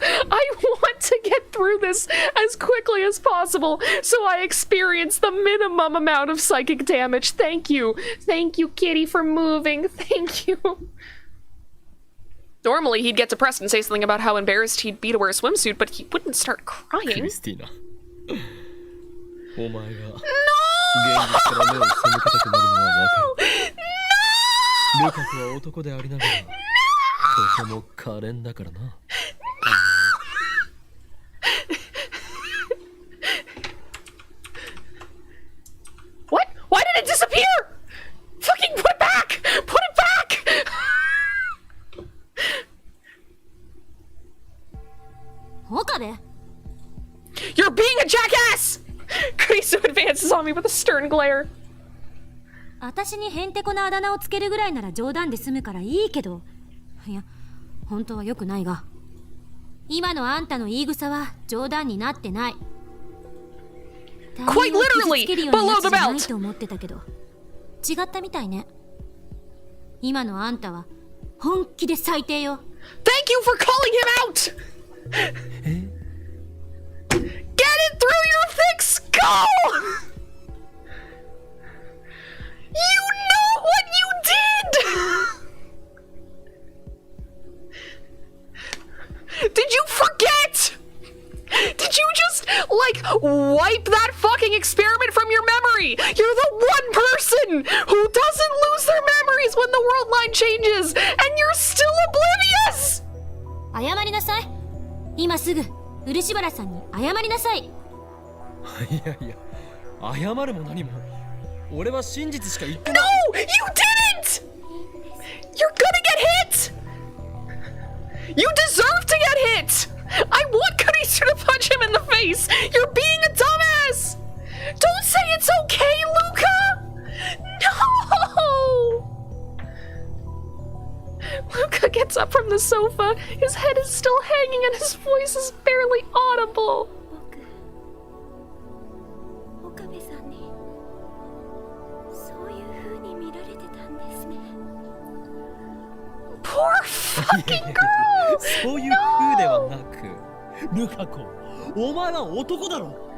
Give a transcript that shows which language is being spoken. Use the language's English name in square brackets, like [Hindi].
[English] I want to get through this as quickly as possible so I experience the minimum amount of psychic damage. Thank you. Thank you, Kitty, for moving. Thank you. Normally, he'd get depressed and say something about how embarrassed he'd be to wear a swimsuit, but he wouldn't start [Japanese] ク [English] crying. [Japanese] リスティーナ。お前が [English] No! [Japanese] 現実から目を背けたくなるのはわかる。ルカ子は男でありながらとても可憐だからな。 [English] What? Why did it disappear? Fucking put it back! Put it back! Okabe? You're being a jackass! Kurisu advances on me with a stern glare. [Japanese] 私にヘンテコなあだ名をつけるぐらいなら冗談で済むからいいけど、いや、本当は良くないが、今のあんたの言い草は冗談になってない。 [English] Quite literally, below the belt. [Japanese] ないと思ってたけど、違ったみたいね。今のあんたは本気で最低よ。 [English] Thank you for calling him out! Get it through your thick skull! You know what you did! Did you forget? Did you just, like, wipe that fucking experiment from your memory? You're the one person who doesn't lose their memories when the world line changes, and you're still oblivious! [Japanese] 謝りなさい。今すぐ漆原さんに謝りなさい。いやいや、謝るも何も。俺は真実しか言ってない。 [English] No! You didn't! You're gonna get hit! You deserve to get hit! I want Kurisu to punch him in the face! You're being a dumbass! Don't say it's okay, Luca! No! Luca gets up from the sofa. His head is still hanging and his voice is barely audible. [Japanese] 岡部さんにそういう風に見られてたんですね。 [English] Poor fucking girl! [Japanese] そういう風ではなく、ルカ子、お前は男だろ。